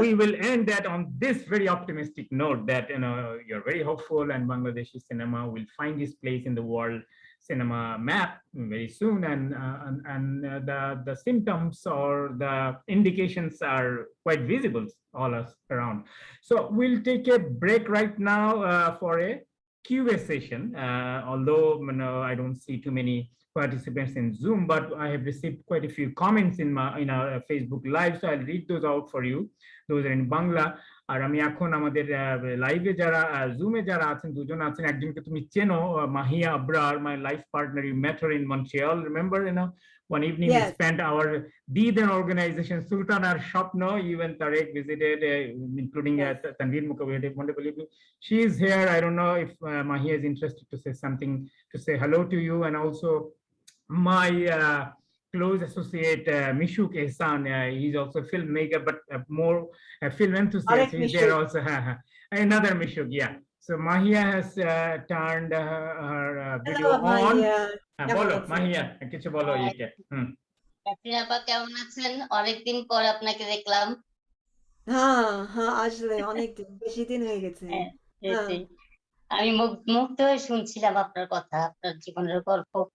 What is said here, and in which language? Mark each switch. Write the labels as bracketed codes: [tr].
[en] we will end that on this very optimistic note that you're very hopeful, and Bangladeshi cinema will find its place in the world cinema map very soon, and the symptoms or the indications are quite visible all us around. So we'll take a break right now for a Q&A session. Although I don't see too many participants in Zoom, but I have received quite a few comments in our Facebook live, so I'll read those out for you. Those are in Bangla. [bn] আর আমি এখন আমাদের লাইভে যারা জুমে যারা আছেন দুজন আছেন একজনকে তুমি চেনো Mahiya Abrar [en] my life partner, you met her in Montreal, remember one evening we Yes, spent our Deedan organization Sultan Ar Shopno, you and Tarek visited, including yes. Tanveer Mukawade, wonderful evening. She is here. I don't know if Mahia is interested to say something, to say hello to you, and also my close associate Mishuk Ehsan. He's also a filmmaker, but more a film enthusiast. Arek He's there Mishuk. also. Another Mishuk, yeah. So Mahia has turned her video Hello, on. [bn] Maya. কেমন Bolo, আছেন? Mahia, কিছু বলো ইকে। Catherine আপা কেমন আছেন? অনেকদিন পর আপনাকে দেখলাম। হ্যাঁ, হ্যাঁ, আসলে অনেক বেশি দিন হয়ে গেছে। হ্যাঁ, হ্যাঁ। সেটাই। আমি মুগ্ধ হয়ে শুনছিলাম আপনার কথা, আপনার জীবনের গল্প।